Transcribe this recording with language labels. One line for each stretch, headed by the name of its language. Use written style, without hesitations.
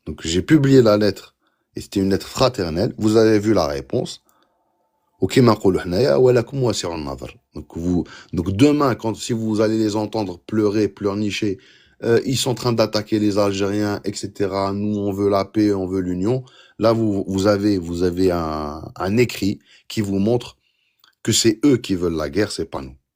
French: Donc j'ai publié la lettre et c'était une lettre fraternelle. Vous avez vu la réponse.
Arabic: وكما نقولوا حنايا ولكم واسع النظر.
French: Donc demain, si vous allez les entendre pleurer, pleurnicher, ils sont en train d'attaquer les Algériens, etc. Nous, on veut la paix, on veut l'union. Là, vous avez un écrit qui vous montre que c'est eux qui veulent la guerre, c'est pas nous.